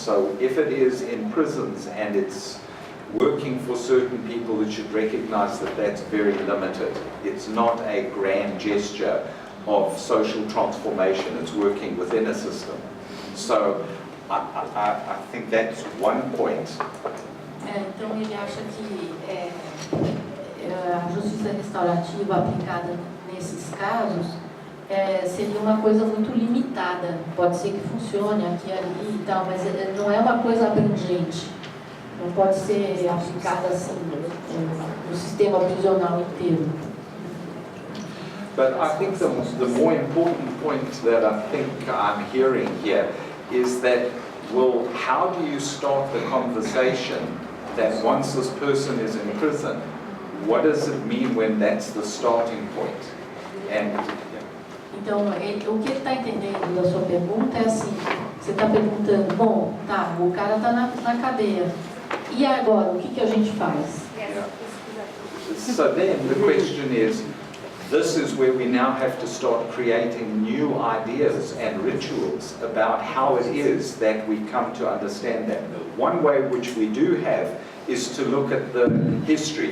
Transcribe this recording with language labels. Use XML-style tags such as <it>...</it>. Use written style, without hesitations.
<en>So if it is in prisons and it's working for certain people, it should recognize that that's very limited. It's not a grand gesture of social transformation. It's working within a system. So I think that's one point.</en> <pt>Então ele acha que a justiça restaurativa aplicada nesses casos seria uma coisa muito limitada. Pode ser que funcione aqui e ali e tal, mas não é uma coisa abrangente. Não pode ser aplicada assim no sistema prisional inteiro.</pt> <en>But I think the more important point that I think I'm hearing here is that, well, how do you start the conversation that once this person is in prison, what does it mean when that's the starting point? And</en> <pt>então, o que ele está entendendo da sua pergunta é assim, você está perguntando, bom, tá, o cara está na cadeia, e agora, o que a gente faz?</pt> <en>yeah. So then the question is, this is where we now have to start creating new ideas and rituals about how it is that we come to understand that. One way which we do have is to look at the history.</en>